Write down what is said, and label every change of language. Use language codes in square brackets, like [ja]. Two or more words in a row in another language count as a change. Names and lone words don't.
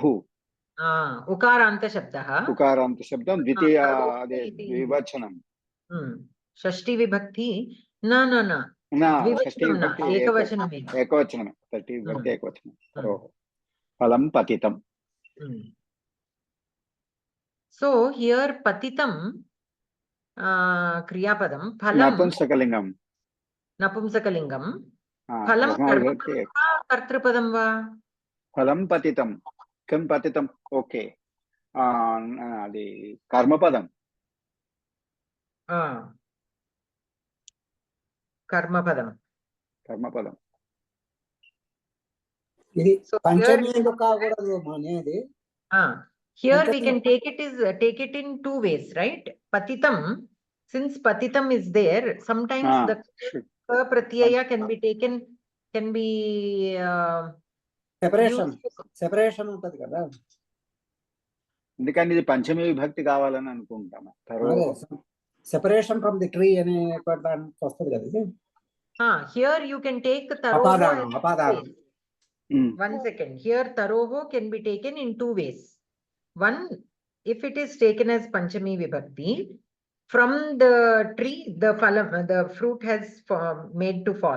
[sa] ఉకారాంత శబ్దః [te] ఉకారాంత శబ్దం ద్వితీయ అదే ద్వివచనం షష్ఠీ విభక్తి నా నా నా షష్ఠీ విభక్తి ఏకవచనమే ఏకవచనమే షష్ఠీ విభక్తి ఏకవచనం [sa] తరోః ఫలం పతితం [en] so here [sa] पतितम् क्रियापदम् फलम् नपुंसकलिङ्गम् फलम् कर्तृपदम् वा ఫలం పతితం కిం పతితం [te] ఓకే అది కర్మపదం కర్మపదం ఇది పంచమి కాకూడదు అనేది [en] here we can take it in two ways, right? Patitam, since patitam is there, sometimes the pratyaya can be [te] సెపరేషన్ ఉంటది కదా ఎందుకంటే ఇది పంచమి విభక్తి కావాలని అనుకుంటాము [en] separation from the tree [te] అనే దానికి వస్తుంది కదా ఇది [en] here you can take taroho one second here taroho can be taken in two ways. One, if it is taken as Panchami Vibhakti, from the tree, the fruit has made to fall.